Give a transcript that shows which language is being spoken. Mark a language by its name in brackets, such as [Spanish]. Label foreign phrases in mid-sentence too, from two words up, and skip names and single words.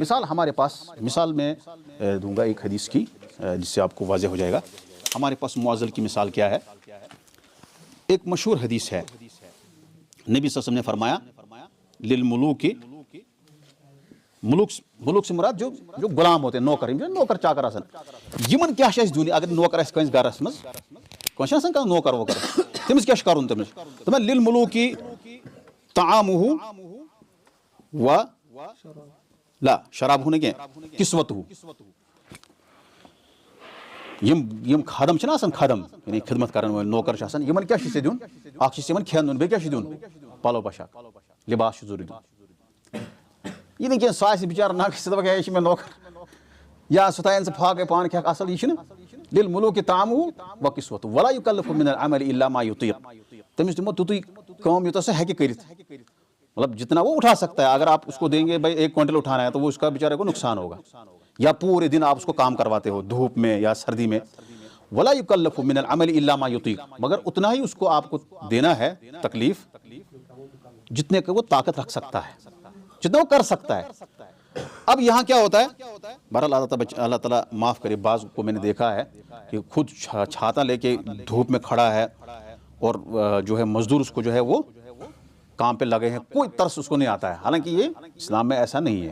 [Urdu] مثال ہمارے پاس، مثال میں دوں گا ایک حدیث کی جس سے آپ کو واضح ہو جائے گا. ہمارے پاس معضل کی مثال کیا ہے؟ ایک مشہور حدیث ہے، نبی صلی اللہ علیہ وسلم نے فرمایا للملوک ملوک سے مراد جو غلام ہوتے ہیں نوکر چاکر [Kashmiri] آسان یمن کیا چھِ اَسہِ دیُن اگر نوکر آسہِ کٲنٛسہِ گرس منٛز کٲنٛسہِ چھُ آسان کانٛہہ نوکر ووکر تٔمِس کیٛاہ چھُ کرُن تٔمِس دَپان [Arabic] لِلمُلوٗکی طعامُہُ و لا شرابُہُ [Kashmiri] نہٕ کینٛہہ کِسوتُہُ یِم خادم چھِنہ آسان خدم یعنی خدمت کرن وٲلۍ نوکر چھِ آسان یِمن کیٛاہ چھُ ژےٚ دیُن اکھ چھُ یِمن کھٮ۪ن دیُن بیٚیہِ کیٛاہ چھُ دیُن پلو پوشاک لِباس چھُ ضروٗری دیُن یہِ نہٕ کینٛہہ سُہ آسہِ بِچارٕ نَکھ ژٕ دَپکھ ہے یہِ چھُ مےٚ نوکر یا سُہ تھاین ژٕ پھاکَے پانہٕ کھٮ۪کھ اَصٕل یہِ چھُنہٕ [Arabic] لِلمُلوٗکی طعامُہُ و کِسوتُہُ ولا یُکلِفُ مِنَ العملِ الا ما یُطیق [Kashmiri] تٔمِس دِمو تیُتُے کٲم یوٗتاہ سُہ ہیٚکہِ کٔرِتھ [Urdu] مطلب جتنا وہ اٹھا سکتا ہے اگر آپ اس کو دیں گے بھائی 1 کوئنٹل اٹھانا ہے تو وہ اس کا بیچارے کو نقصان ہوگا یا پورے دن آپ اس کو کام کرواتے ہو دھوپ میں یا سردی میں [Arabic] ولا یکلف من العمل الا ما یطیق [Urdu] مگر اتنا ہی اس کو آپ کو دینا ہے تکلیف جتنے کا وہ طاقت رکھ سکتا ہے جتنا وہ کر سکتا ہے. اب یہاں کیا ہوتا ہے بہرحال اللہ تعالیٰ معاف کرے بعض کو میں نے دیکھا ہے کہ خود چھاتا لے کے دھوپ میں کھڑا ہے اور جو ہے مزدور اس کو جو ہے وہ کام پہ لگے ہیں کوئی ترس اس کو نہیں آتا ہے حالانکہ یہ اسلام میں ایسا نہیں ہے.